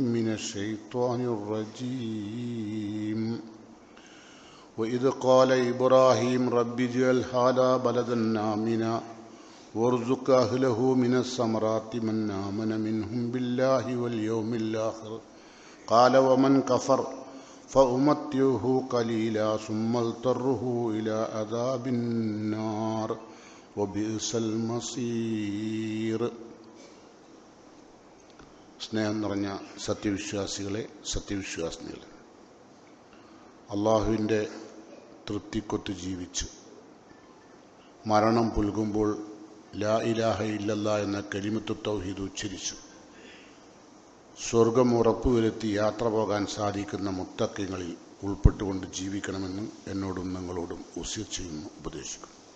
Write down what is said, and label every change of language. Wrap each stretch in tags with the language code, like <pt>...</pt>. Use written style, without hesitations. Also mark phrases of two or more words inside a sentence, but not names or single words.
<ar>من الشيطان الرجيم وإذ قال إبراهيم رب اجعل هذا بلدا آمنا وارزق أهله من الثمرات من آمن منهم بالله واليوم الآخر قال ومن كفر فأمتعه قليلا ثم اضطره إلى عذاب النار وبئس المصير.</ar> <ml>സ്നേഹം നിറഞ്ഞ സത്യവിശ്വാസികളെ, സത്യവിശ്വാസിനികളെ, അള്ളാഹുവിൻ്റെ തൃപ്തിക്കൊത്ത് ജീവിച്ച് മരണം പുൽകുമ്പോൾ</ml> <ar>لا إله إلا الله</ar> <ml>എന്ന</ml> <ar>كلمة التوحيد</ar> <ml>ഉച്ചരിച്ചു സ്വർഗം ഉറപ്പുവരുത്തി യാത്ര പോകാൻ സാധിക്കുന്ന മുത്തഖീങ്ങളിൽ ഉൾപ്പെട്ടുകൊണ്ട് ജീവിക്കണമെന്ന് എന്നോടും നിങ്ങളോടും വസിയത്ത് ചെയ്യുന്നു, ഉപദേശിക്കുന്നു.</ml>